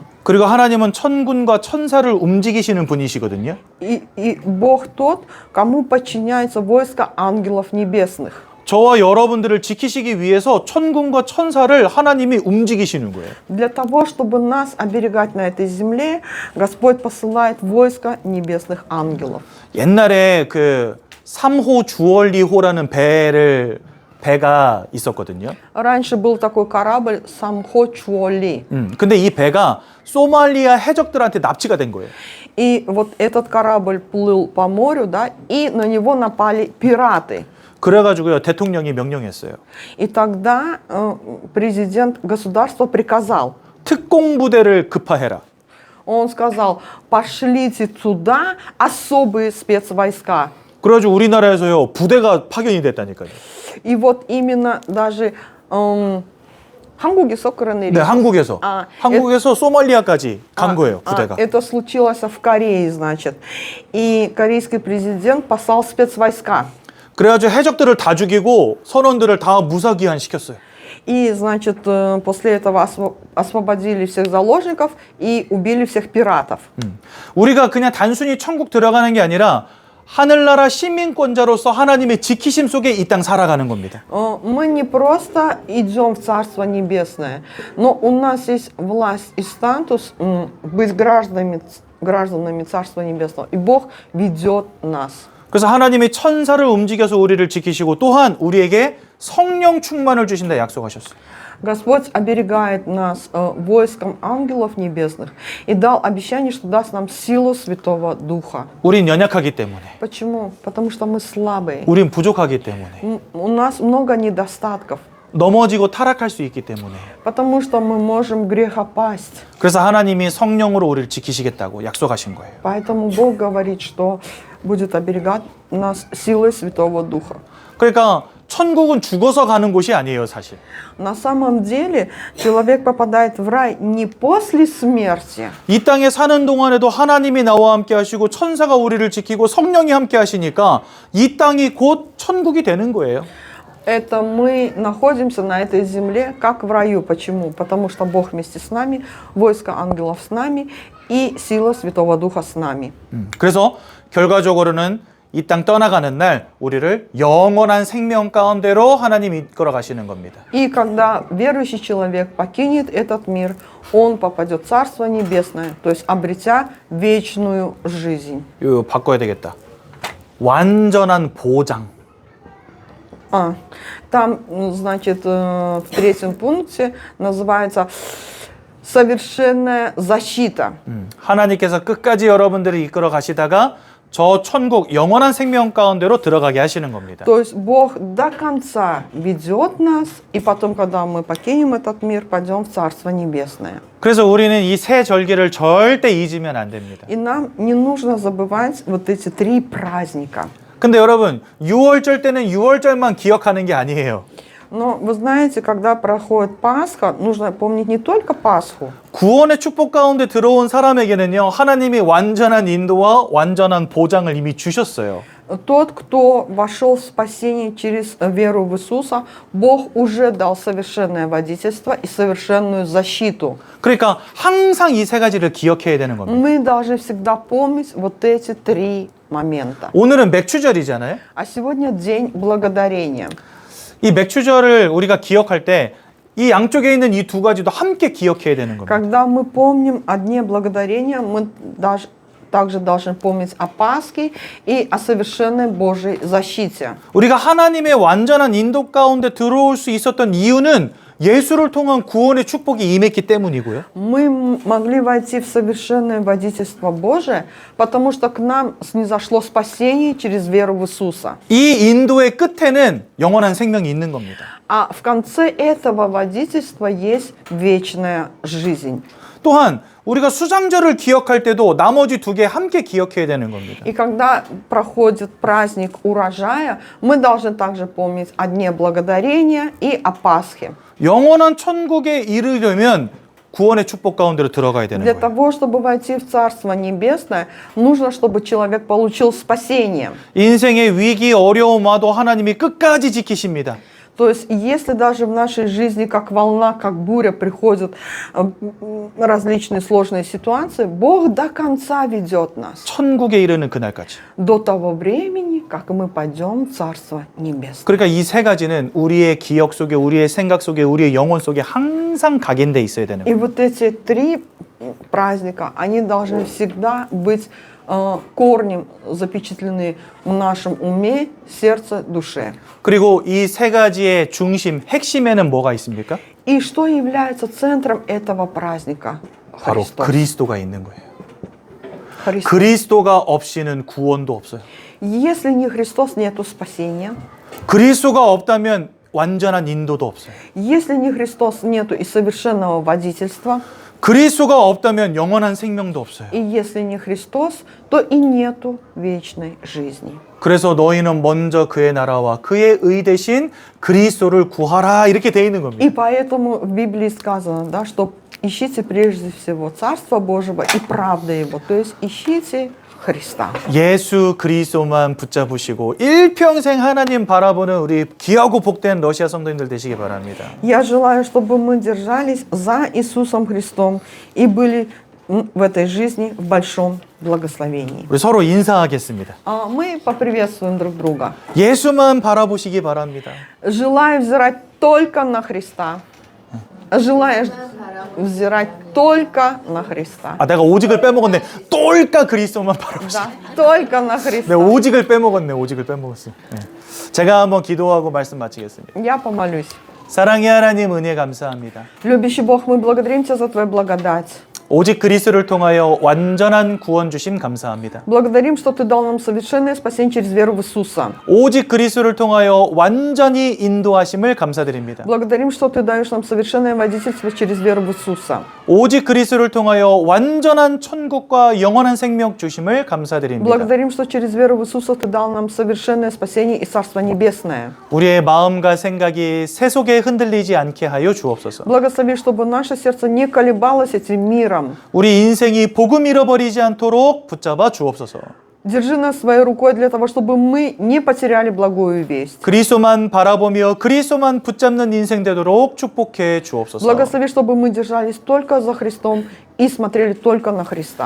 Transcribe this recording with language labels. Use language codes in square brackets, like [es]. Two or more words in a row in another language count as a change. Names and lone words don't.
[ko] 그리고 하나님은 천군과 천사를 움직이시는 분이시거든요. [ru] И Бог тот, кому подчиняется войско ангелов небесных. [ko] 저와 여러분들을 지키시기 위해서 천군과 천사를 하나님이 움직이시는 거예요. [ru] Для того, чтобы нас оберегать на этой земле, Господь посылает войско небесных ангелов. [ko] 옛날에 그 3호 주얼리호라는 배가 있었거든요. [ru] Раньше был такой корабль Самхо Чуоли. [ko] 근데 이 배가 소말리아 해적들한테 납치가 된 거예요. [ru] И вот этот корабль плыл по морю, да, и на него напали пираты. [ko] 그래가지고요, 대통령이 명령했어요. [ru] И тогда президент государства приказал. [ko] 특공부대를 급파해라. [ru] Он сказал, пошлите туда особые спецвойска. [ko] 그래가지고 우리나라에서요, 부대가 파견이 됐다니까요. [ru] И вот именно даже [ko] 한국에서 그런 일이 네, 한국에서. 한국에서 소말리아까지 간 거예요, 부대가. [ru] Это случилось в Корее, значит. И корейский президент послал спецвойска. [ko] 그래가지고 해적들을 다 죽이고 선원들을 다 무사귀환 시켰어요. [ru] И, значит, после этого освободили всех заложников и убили всех пиратов. [ko] 우리가 그냥 단순히 천국 들어가는 게 아니라 하늘나라 시민권자로서 하나님의 지키심 속에 이 땅 살아가는 겁니다. [ru] Мы не просто идем в Царство Небесное, но у нас есть власть и статус быть гражданами Царства Небесного. И Бог ведет нас. [ko] 그래서 하나님이 천사를 움직여서 우리를 지키시고 또한 우리에게 성령 충만을 주신다 약속하셨어요. [ru] Господь оберегает нас войском ангелов небесных и дал обещание, что даст нам силу Святого Духа. [ko] 우린 연약하기 때문에. [ru] Почему? Потому что мы слабые. [ko] 우린 부족하기 때문에. [ru] У нас много недостатков. [ko] 넘어지고 타락할 수 있기 때문에. [ru] Потому что мы можем в грех опасть. [ko] 그래서 하나님이 성령으로 우리를 지키시겠다고 약속하신 거예요. [ru] Поэтому Бог говорит, что будет оберегать нас силой Святого Духа. [ko] 그러니까 천국은 죽어서 가는 곳이 아니에요, 사실. [ru] На самом деле человек попадает в рай не после смерти. [ko] 이 땅에 사는 동안에도 하나님이 나와 함께 하시고 천사가 우리를 지키고 성령이 함께 하시니까 이 땅이 곧 천국이 되는 거예요. [ru] Это мы находимся на этой земле, как в раю. Почему? Потому что Бог вместе с нами, войско ангелов с нами и сила Святого Духа с нами. [ko] 그래서 결과적으로는 이 땅 떠나가는 날 우리를 영원한 생명 가운데로 하나님이 이끌어 가시는 겁니다. [ru] И когда верующий человек покинет этот мир, он попадет в Царство Небесное, то есть обретя вечную жизнь. [ko] 이거 바꿔야 되겠다. 완전한 보장. [ru] Там, значит, в третьем пункте называется совершенная защита. [ko] 하나님께서 끝까지 여러분들을 이끌어 가시다가 저 천국 영원한 생명 가운데로 들어가게 하시는 겁니다. [ru] То есть Бог до конца ведет нас, и потом, когда мы покинем этот мир, пойдем в Царство Небесное. [ko] 그래서 우리는 이 세 절기를 절대 잊으면 안 됩니다. [ru] И нам не нужно забывать вот эти три праздника. [ko] 근데 여러분, 6월절 때는 6월절만 기억하는 게 아니에요. [ru] Но вы знаете, когда проходит Пасха, нужно помнить не только Пасху. [ko] 구원의 축복 가운데 들어온 사람에게는요, 하나님이 완전한 인도와 완전한 보장을 이미 주셨어요. [ru] Тот, кто вошел в спасение через веру в Иисуса, Бог уже дал совершенное водительство и совершенную защиту. [ko] 그러니까 항상 이 세 가지를 기억해야 되는 겁니다. [ru] Мы должны всегда помнить вот эти три момента. [ko] 오늘은 맥추절이잖아요. [ru] А сегодня день благодарения. [ko] 이 맥추절을 우리가 기억할 때 이 양쪽에 있는 이 두 가지도 함께 기억해야 되는 겁니다. [ru] Когда мы помним о Дне Благодарения, мы также должны помнить о Пасхе и о совершенной Божьей защите. [ko] 우리가 하나님의 완전한 인도 가운데 들어올 수 있었던 이유는 예수를 통한 구원의 축복이 임했기 때문이고요. [ru] Мы могли войти в совершенное водительство Божие, потому что к нам снизошло спасение через веру в Иисуса. [ko] 이 인도의 끝에는 영원한 생명이 있는 겁니다. [ru] А в конце этого водительства есть вечная жизнь. [ko] 또한 우리가 수장절을 기억할 때도 나머지 두 개 함께 기억해야 되는 겁니다. [ru] И когда проходит праздник урожая, мы должны также помнить о Дне Благодарения и о Пасхе. [ko] 영원한 천국에 이르려면 구원의 축복 가운데로 들어가야 되는 [ru] Для [ko] 거예요. [ru] того, чтобы войти в Царство Небесное, нужно, чтобы человек получил спасение. [ko] 인생의 위기, 어려움 와도 하나님이 끝까지 지키십니다. [ru] То есть, если даже в нашей жизни, как волна, как буря, приходят различные сложные ситуации, Бог до конца ведет нас. [ko] 천국에 이르는 그날까지. [ru] До того времени, как мы пойдем в Царство Небесное. [ko] 그러니까 이 세 가지는 우리의 기억 속에, 우리의 생각 속에, 우리의 영혼 속에 항상 각인돼 있어야 되는 [ru] И [ko] 거예요. [ru] вот эти три праздника, они должны всегда быть корнем запечатлены в нашем уме, сердце, душе. [ko] 그리고 이 세 가지의 중심, 핵심에는 뭐가 있습니까? [ru] И что является центром этого праздника? [ko] 바로 [ru] Христос. [ko] 그리스도가 있는 거예요. [ru] Христос. [ko] 그리스도가 없이는 구원도 없어요. [ru] Если не Христос, нету спасения. [ko] 그리스도가 없다면 완전한 인도도 없어요. [ru] Если не Христос, нету и совершенного водительства. [ko] 그리스도가 없다면 영원한 생명도 없어요. [ru] И если не Христос, то и нету вечной жизни. [ko] 그래서 너희는 먼저 그의 나라와 그의 의 대신 그리스도를 구하라 이렇게 돼 있는 겁니다. [ru] И поэтому в Библии сказано, да, что ищите прежде всего Царство Божьего и правды Его. То есть ищите Христа. [ko] 예수 그리스도만 붙잡으시고 일평생 하나님 바라보는 우리 귀하고 복된 러시아 성도님들 되시기 바랍니다. [ru] Я желаю, чтобы мы держались за Иисусом Христом и были в этой жизни в большом благословении. [ko] 우리 서로 인사하겠습니다. [ru] Мы поприветствуем друг друга. [ko] 예수만 바라보시기 바랍니다. [ru] Желаю взирать только на Христа. Желаю взирать только на Христа. [ko] 아, 내가 오직을 빼먹었네. 똘까 그리스도만 바라보시기. [ru] Да, только на Христа. [ko] 네, 오직을 빼먹었네. 오직을 빼먹었어. 네. 제가 한번 기도하고 말씀 마치겠습니다. [ru] Я помолюсь. [ko] 사랑의 하나님 은혜 감사합니다. [ru] Любящий Бог, мы благодарим Тебя за Твою благодать. [ko] 오직 그리스도를 통하여 완전한 구원 주심 감사합니다. [ru] Благодарим, что Ты дал нам совершенное спасение через веру в Иисуса. [ko] 오직 그리스도를 통하여 완전히 인도하심을 감사드립니다. [ru] Благодарим, что Ты даешь нам совершенное водительство через веру в Иисуса. [ko] 오직 그리스도를 통하여 완전한 천국과 영원한 생명 주심을 감사드립니다. [ru] Благодарим, что через веру в Иисуса Ты дал нам совершенное спасение и Царство Небесное. [ko] 우리의 마음과 생각이 세속에 흔들리지 않게 하여 주옵소서. [ru] Благослови, чтобы наше сердце не колебалось этим миром. [ko] 우리 인생이 복음 잃어버리지 않도록 붙잡아 주옵소서. [ru] Держи нас своей рукой для того, чтобы мы не потеряли благую весть. [ko] 그리스도만 바라보며 그리스도만 붙잡는 인생 되도록 축복해 주옵소서. [ru] Благослови, чтобы мы держались только за Христом и смотрели только на Христа.